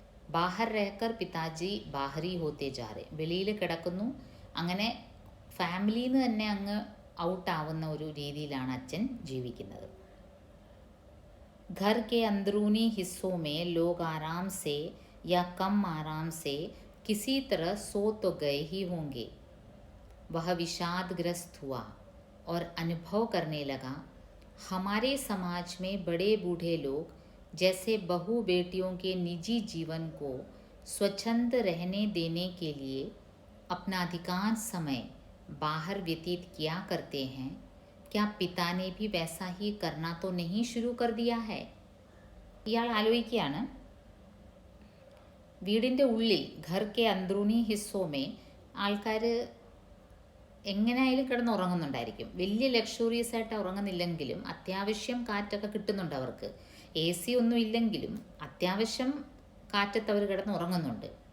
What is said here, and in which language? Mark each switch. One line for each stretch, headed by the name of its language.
Hindi: ബാഹർ രഹക്കർ പിതാജി ബാഹരി ഹോത്തെ ജാരെ.
Malayalam: വെളിയിൽ കിടക്കുന്നു. അങ്ങനെ ഫാമിലിയിൽ നിന്ന് തന്നെ അങ്ങ് ഔട്ടാവുന്ന ഒരു രീതിയിലാണ് അച്ഛൻ ജീവിക്കുന്നത്.
Hindi: घर के अंदरूनी हिस्सों में लोग आराम से या कम आराम से किसी तरह सो तो गए ही होंगे. वह विषादग्रस्त हुआ और अनुभव करने लगा, हमारे समाज में बड़े बूढ़े लोग जैसे बहू बेटियों के निजी जीवन को स्वच्छंद रहने देने के लिए अपना अधिकांश समय बाहर व्यतीत किया करते हैं. क्या पिता ने भी वैसा ही करना तो नहीं शुरू कर दिया है.
Malayalam: ഇയാൾ ആലോചിക്കുകയാണ്, വീടിൻ്റെ ഉള്ളിൽ
Hindi: ഘർ കെ അന്ത്രൂനി ഹിസ്സോമേ
Malayalam: ആൾക്കാർ എങ്ങനെയായാലും കിടന്ന് ഉറങ്ങുന്നുണ്ടായിരിക്കും. വലിയ ലക്ഷറീസ് ആയിട്ട് ഉറങ്ങുന്നില്ലെങ്കിലും അത്യാവശ്യം കാറ്റൊക്കെ കിട്ടുന്നുണ്ട് അവർക്ക്. AC ഒന്നും ഇല്ലെങ്കിലും അത്യാവശ്യം കാറ്റത്ത് അവർ കിടന്ന് ഉറങ്ങുന്നുണ്ട്.